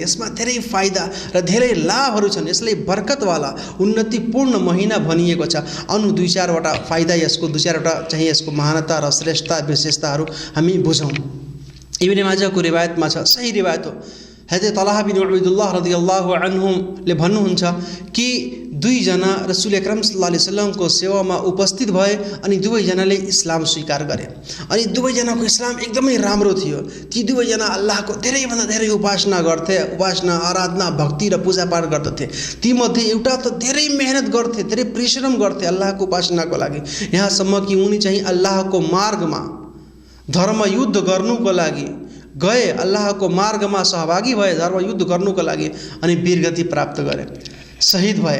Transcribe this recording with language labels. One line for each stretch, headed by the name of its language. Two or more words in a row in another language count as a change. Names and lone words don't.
Nepali: यसमा धेरै फाइदा र धेरै लाभहरू छन्। यसलाई बरकतवाला उन्नतिपूर्ण महिना भनिएको छ। अनु 2-4वटा फाइदा यसको, 2-4वटा चाहिँ यसको महानता र श्रेष्ठता विशेषताहरू हामी बुझौँ। इब्न माजाको रिवायतमा छ, सही रिवायत हो, हजरत तलहा बिन उबैदुल्लाह
Arabic: رضي الله عنه
Nepali: भन्नुहुन्छ कि दुईजना
Arabic: رسول أكرم صلى الله عليه وسلم
Nepali: सेवामा उपस्थित भए अनि दुवैजनाले इस्लाम स्वीकार गरे। अनि दुवैजनाको इस्लाम एकदमै राम्रो थियो। ती दुवैजना अल्लाहको धेरैभन्दा धेरै उपासना गर्थे, उपासना, आराधना, भक्ति र पूजापाठ गर्दथे। तीमध्ये एउटा त धेरै मेहनत गर्थे, धेरै परिश्रम गर्थे अल्लाहको उपासनाको लागि, यहाँसम्म कि उनी चाहिँ अल्लाहको मार्गमा धर्मयुद्ध गर्नुको लागि गए, अल्लाहको मार्गमा सहभागी भए धर्मयुद्ध गर्नुको लागि अनि वीरगति प्राप्त गरे, शहीद भए।